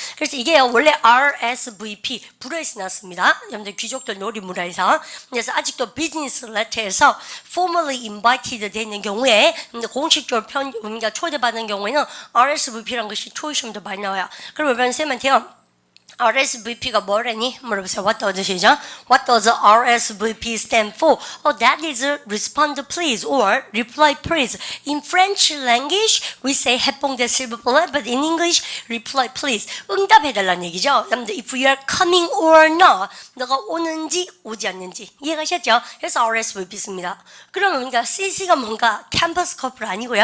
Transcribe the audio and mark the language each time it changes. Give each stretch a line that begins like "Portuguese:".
Korean: 그래서 이게 원래 RSVP 불어에서 났습니다. 여러분들 귀족들 놀이문화에서. 그래서 아직도 비즈니스 레터에서
English: formally invited
Korean: 되는 경우에 공식적으로 그러니까 초대받는 경우에는 RSVP라는 것이 초이시험도 많이 나와요. 그럼 여러분 쌤한테요. RSVP가 뭐라니? 물어보세요.
English: What does
Korean: 시죠?
English: What does RSVP stand for? Oh, that is respond please or reply please. In French language, we say 해뽕대 실버 플레이, but in English, reply please.
Korean: 응답해달라는 얘기죠.
English: If you are coming or not,
Korean: 너가 오는지 오지 않는지 이해가셨죠? 그래서 RSVP 씁니다. 그러면 그러니까 CC가 뭔가 캠퍼스 커플 아니고요.